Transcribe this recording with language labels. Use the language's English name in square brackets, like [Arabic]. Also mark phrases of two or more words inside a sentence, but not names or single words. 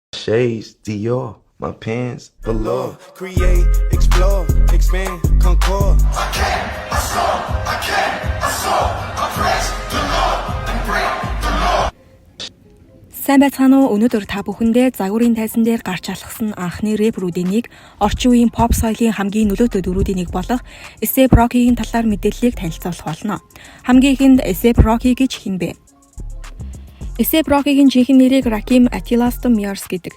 [English] Shades, Dior, my pants below. Create, explore, expand, concord. I press the law and break the law. [Mongolian] Сайн байцгаана уу? Өнөөдөр та бүхэндээ загварын тайзан дээр гарч алхсан анхны рэперүүдийн нэг, орчин үеийн pop соёлын хамгийн нөлөөтэй дөрүүдийн нэг болох A$AP Rockyгийн талаар мэдээллийг танилцуулах болно. Хамгийн ихэнд A$AP Rocky гэж хэн бэ? A$AP Rockyгийн жинхэнэ нэрийг Rakim Atilaston Mears гэдэг.